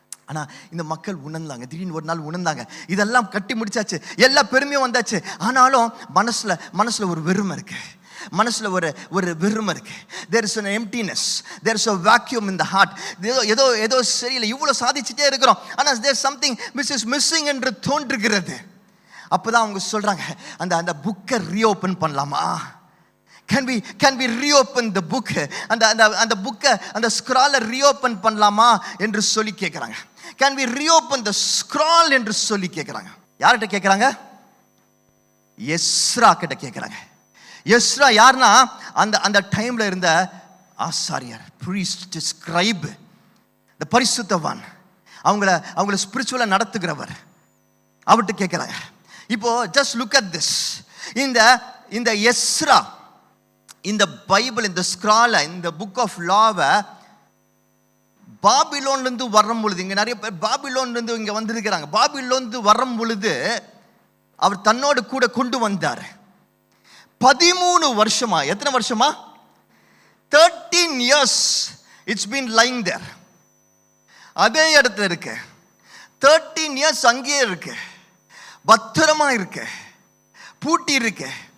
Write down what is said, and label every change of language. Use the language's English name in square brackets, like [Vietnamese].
[Tamil] ஆனால் இந்த மக்கள் உணர்ந்தாங்க, திடீர்னு ஒரு நாள் உணர்ந்தாங்க, இதெல்லாம் கட்டி முடிச்சாச்சு, எல்லா பெருமையும் வந்தாச்சு. ஆனாலும் மனசுல ஒரு வெறுமை இருக்கு, மனசுல ஒரு வெறுமை இருக்கு. [English] there is an emptiness, there is a vacuum in the heart. [Tamil] ஏதோ சரியில்லை, இவ்வளோ சாதிச்சுட்டே இருக்கிறோம், ஆனால் [English] there is something which is missing [Tamil] என்று தோன்றுகிறது. அப்போதான் அவங்க சொல்றாங்க, அந்த புக்கை ரீஓப்பன் பண்ணலாமா? [English] Can we reopen the book? [Tamil] அந்த புக்கை, அந்த ஸ்க்ராலை ரீஓப்பன் பண்ணலாமா என்று சொல்லி கேட்குறாங்க. [English] Can we reopen the scroll [Tamil] என்று சொல்லி கேட்குறாங்க. யார்கிட்ட கேட்குறாங்க? எஸ்ரா கிட்ட கேட்குறாங்க. எஸ்ரா யாருன்னா, அந்த டைம்ல இருந்த ஆசாரியர், priest, scribe, the பரிசுத்தவான், அவங்கள ஸ்பிரிச்சுவலா நடத்துகிறவர். அவர்கிட்ட கேட்குறாங்க. இப்போ ஜஸ்ட் லுக் அட் திஸ். இந்த எஸ்ரா, இந்த பைபிள், இந்த ஸ்க்ராலை, இந்த புக் ஆஃப் லாவை பாபிலோன்லேருந்து வரும் பொழுது, இங்கே நிறைய பேர் பாபிலோன்லேருந்து இங்கே வந்திருக்கிறாங்க. பாபிலோன்லேருந்து வரும் பொழுது அவர் தன்னோடு கூட கொண்டு வந்தார். 13 வருஷமா, எத்தனை வருஷமா? [English] 13 years it's been lying there. [Tamil] அதே இடத்துல இருக்கு. 13 years அங்கேயே இருக்கு, பத்திரமா இருக்கு, பூட்டி இருக்கு.